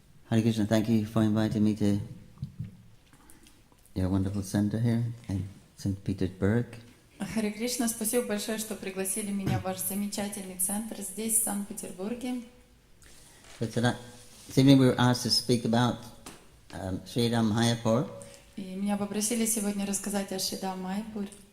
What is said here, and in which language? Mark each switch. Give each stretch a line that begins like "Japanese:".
English: Hare Krishna, thank you for inviting me to your wonderful center here in St. Petersburg.
Russian: Харе Кришна, спасибо большое, что пригласили меня в ваш замечательный центр здесь, в Санкт-Петербурге.
English: So tonight, this evening we were asked to speak about Shridham Майапур.
Russian: И меня попросили сегодня рассказать о Шридхам Майапуре.